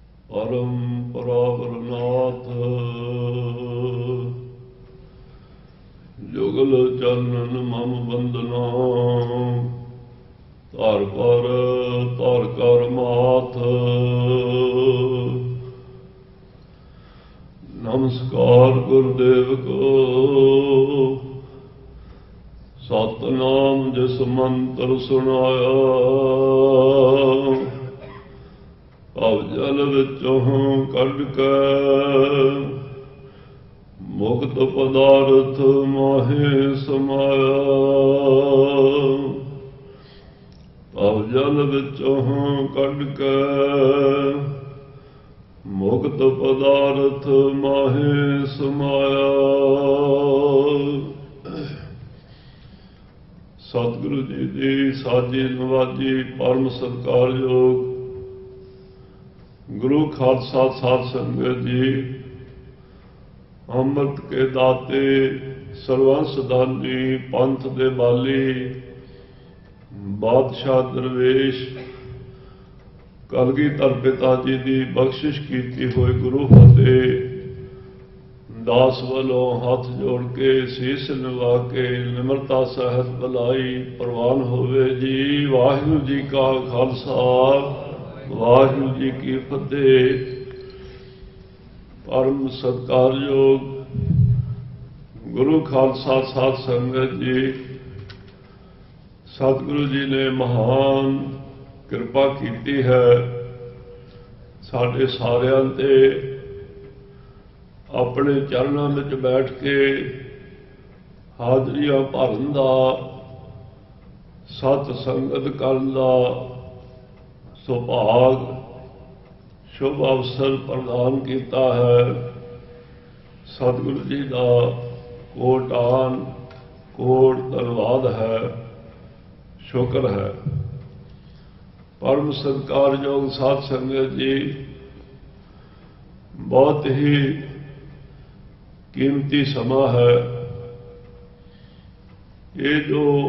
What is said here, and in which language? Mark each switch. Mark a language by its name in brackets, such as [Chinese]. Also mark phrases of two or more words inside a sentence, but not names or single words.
[Punjabi] ਪਰਮ ਪਰਾਵਰਨਾਥ ਜੁਗਲ ਚਰਣਨ ਮਮ ਬੰਦਨਾ ਤਾਰ ਕਰ ਮਾਥ ਨਮਸਕਾਰ ਗੁਰਦੇਵ ਕੋ ਸਤਿਨਾਮ ਜਿਸ ਮੰਤ੍ਰ ਸੁਣਾਇਆ ਅਵਜਲ ਵਿਚੋਂ ਕੱਢ ਕੇ ਮੁਕਤ ਪਦਾਰਥ ਮਾਹੇ ਸਮਾਇਆ ਅਵਜਲ ਵਿਚੋਂ ਕੱਢ ਕੇ ਮੁਕਤ ਪਦਾਰਥ ਮਾਹੇ ਸਮਾਇਆ। ਸਤਿਗੁਰੂ ਜੀ ਕੀ ਸਾਜੀ ਨਿਵਾਜੀ ਪਰਮ ਸਤਿਕਾਰਯੋਗ ਗੁਰੂ ਖ਼ਾਲਸਾ ਸਾਧ ਸੰਗਤ ਜੀ, ਅੰਮ੍ਰਿਤ ਕੇ ਦਾਤੇ ਸਰਬੰਸ ਦਾਨੀ ਪੰਥ ਦੇ ਬਾਲੀ ਬਾਦਸ਼ਾਹ ਦਰਵੇਸ਼ ਕਲਗੀਧਰ ਪਿਤਾ ਜੀ ਕੀ ਬਖ਼ਸ਼ਿਸ਼ ਕੀ ਹੋਈ ਗੁਰ ਫ਼ਤਿਹ ਦਾਸ ਵਾਲੋਂ ਹੱਥ ਜੋੜ ਕੇ ਸੀਸ ਨਿਵਾ ਕੇ ਨਿਮਰਤਾ ਸਹਿਤ ਭਲਾਈ ਪ੍ਰਵਾਨ ਹੋਵੇ ਜੀ। ਵਾਹਿਗੁਰੂ ਜੀ ਕਾ ਖ਼ਾਲਸਾ ਵਾਹਿਗੁਰੂ ਜੀ ਕੀ ਫ਼ਤਿਹ। ਪਰਮ ਸਤਿਕਾਰਯੋਗ ਗੁਰੂ ਖ਼ਾਲਸਾ ਸਾਧ ਸੰਗਤ ਜੀ, ਸਤਿਗੁਰੂ ਜੀ ਨੇ ਮਹਾਨ ਕਿਰਪਾ ਕੀ ਹੈ ਸਾਡੇ ਸਾਰਿਆਂ ਤੇ ਅਪਨੇ ਚਰਣੋਂ ਮੇਂ ਬੈਠ ਕੇ ਹਾਜ਼ਰੀਆਂ ਭਰਨ ਦਾ ਸਤਿ ਸੰਗਤ ਕਰਨ ਦਾ ਸੁਭਾਗ ਸ਼ੁਭ ਅਵਸਰ ਪ੍ਰਦਾਨ ਕੀਆ ਹੈ। [Hindi] सतगुरु जी का कोटान कोट धन्यवाद है, शुक्र है। परम सत्कारयोग साध संगत जी, बहुत ही कीमती समा है ये जो